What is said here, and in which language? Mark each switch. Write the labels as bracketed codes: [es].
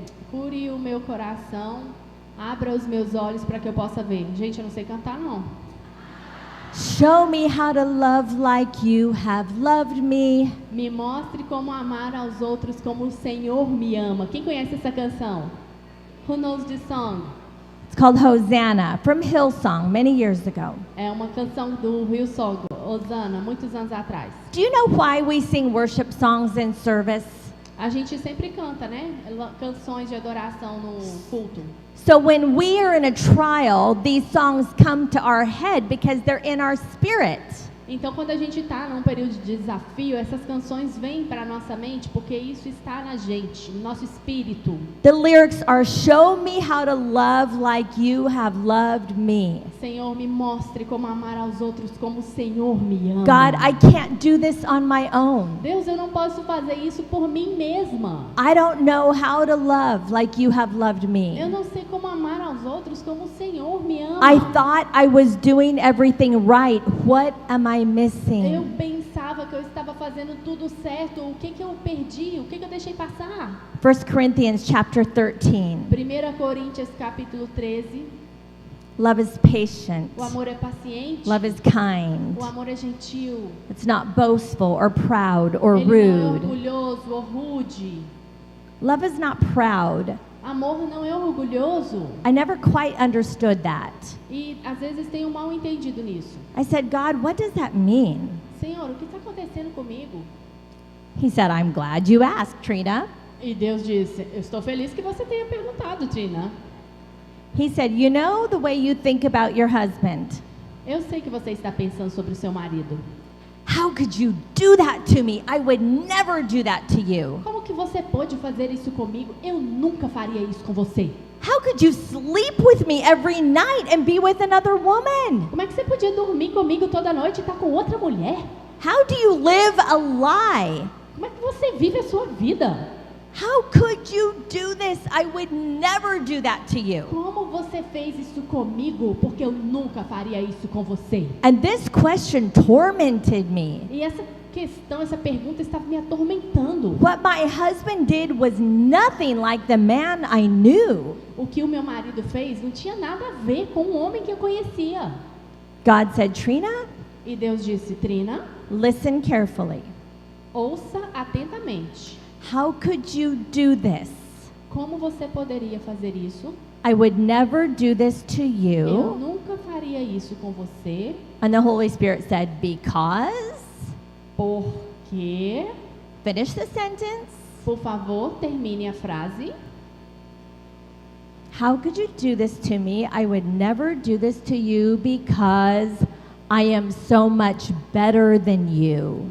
[pt] cure o meu coração, abra os meus olhos para que eu possa ver. Gente, eu não sei cantar não. [en] Show me how to love like you have loved me. [pt] Me mostre como amar aos outros como o Senhor me ama. Quem conhece essa canção? [en] Who knows this song? It's called Hosanna from Hillsong many years ago. [pt] É uma canção do Hillsong, Hosanna, muitos anos atrás. [en] Do you know why we sing worship songs in service? [pt] A gente sempre canta, né? Canções de adoração no culto. [en] So when we are in a trial, these songs come to our head because they're in our spirit. [pt] Então, quando a gente está num período de desafio, essas canções vêm para a nossa mente porque isso está na gente, no nosso espírito. [en] The lyrics are, show me how to love like you have loved me. [pt] Senhor, me mostre como amar aos outros como o Senhor me ama. [en] God, I can't do this on my own. [pt] Deus, eu não posso fazer isso por mim mesma. [en] I don't know how to love like you have loved me. [pt] Eu não sei como amar aos outros como o Senhor me ama. [en] I thought I was doing everything right. What am I [pt] Eu [en] missing? [pt] pensava que eu estava fazendo tudo certo. O que eu perdi? O que eu deixei passar? [en] 1 Corinthians chapter 13. [pt] 1 Coríntios capítulo 13. [en] Love is patient. [pt] O amor é paciente. [en] Love is kind. [pt] O amor é gentil. [en] It's not boastful or proud or [pt] Ele não é [en] rude. [pt] orgulhoso ou rude. [en] Love is not proud. [pt] Amor não é orgulhoso. [en] I never quite understood that. [pt] E às vezes tem um mal entendido nisso. [en] I said, God, what does that mean? [pt] Senhor, o que está acontecendo comigo? [en] He said, I'm glad you asked, Trina. [pt] E Deus disse, eu estou feliz que você tenha perguntado, Tina. [en] He said, you know the way you think about your husband. [pt] Eu sei que você está pensando sobre o seu marido. [en] How could you do that to me? I would never do that to you. [pt] Como que você pode fazer isso comigo? Eu nunca faria isso com você. [en] How could you sleep with me every night and be with another woman? [pt] Como é que você podia dormir comigo toda noite e estar com outra mulher? [en] How do you live a lie? [pt] Como é que você vive a sua vida? [en] How could you do this? I would never do that to you. [pt] Como você fez isso comigo? Porque eu nunca faria isso com você. [en] And this question tormented me. [pt] E essa questão, essa pergunta estava me atormentando. [en] What my husband did was nothing like the man I knew. [pt] O que o meu marido fez não tinha nada a ver com o homem que eu conhecia. [en] God said, Trina, [pt] E Deus disse, Trina, [en] listen carefully. [pt] ouça atentamente. [en] How could you do this? [pt] Como você poderia fazer isso? [en] I would never do this to [pt] Eu [en] you. [pt] nunca faria isso com você, [en] And the Holy Spirit said, because. [pt] porque... [en] Finish the sentence. [pt] Por favor, termine a frase. [en] How could you do this to me? I would never do this to you because I am so much better than you.